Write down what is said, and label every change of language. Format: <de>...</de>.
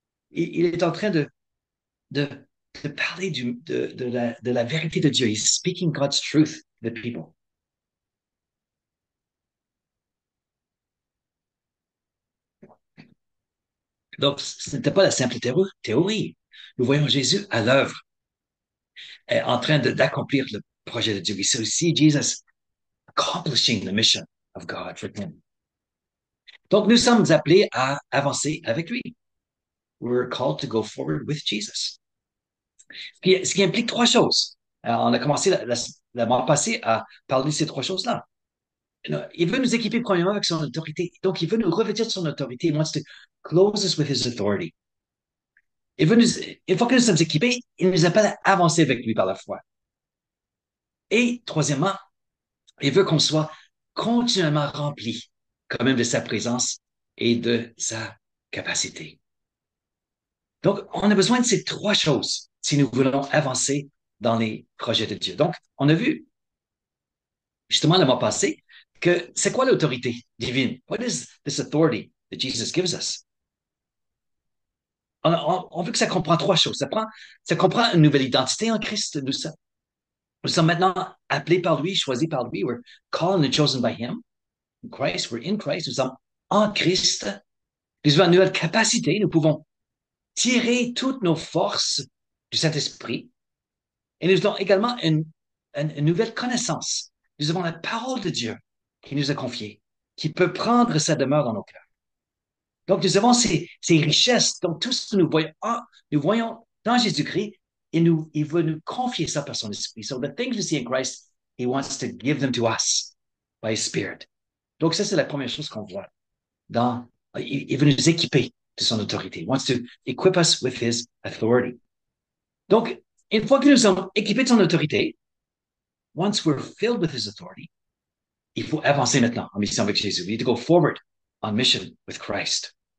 <fr>Il est en train de, de parler de la vérité de Dieu.</fr> <en>He's speaking God's truth to the people.</en> <fr>Donc, ce n'était pas la simple théorie. Nous voyons Jésus à l'œuvre, en train d'accomplir le projet de Dieu.</fr> <en>We see Jesus accomplishing the mission of God for him.</en> <fr>Donc, nous sommes appelés à avancer avec lui.</fr> <en>We're called to go forward with Jesus.</en> <fr>Ce qui implique trois choses. Alors, on a commencé la mois passée à parler de ces trois choses-là. Il veut nous équiper premièrement avec son autorité. Donc, il veut nous revêtir de son autorité.</fr> <en>He wants to close us with his authority.</en> <fr>Une fois que nous sommes équipés, il nous appelle à avancer avec lui par la foi. Et troisièmement, il veut qu'on soit continuellement rempli quand même de sa présence et de sa capacité. Donc, on a besoin de ces trois choses si nous voulons avancer dans les projets de Dieu. Donc, on a vu justement le mois passé que c'est quoi l'autorité divine?</fr> <en>What is this authority that Jesus gives us?</en> <fr>On veut que ça comprend trois choses. Ça comprend une nouvelle identité en Christ. Nous sommes maintenant appelés par lui, choisis par lui.</fr> <en>We're called and chosen by him. In Christ, we're in Christ.</en> <fr>Nous sommes en Christ. Nous avons une nouvelle capacité. Nous pouvons tirer toutes nos forces du Saint-Esprit. Et nous avons également une nouvelle connaissance. Nous avons la parole de Dieu qui nous a confiée, qui peut prendre sa demeure dans nos cœurs. Donc, nous avons ces richesses. Donc, tout ce que nous voyons dans Jésus-Christ, il veut nous confier ça par son esprit.</fr> <en>So the things we see in Christ, he wants to give them to us by his spirit.</en> <fr>Donc, ça, c'est la première chose qu'on voit. Il veut nous équiper de son autorité.</fr> <en>He wants to equip us with his authority.</en> <fr>Donc, une fois que nous sommes équipés de son autorité,</fr> <en>once we're filled with his authority,</en> <fr>il faut avancer maintenant en mission avec Jésus.</fr> <en>We need to go forward on mission with Christ.</en>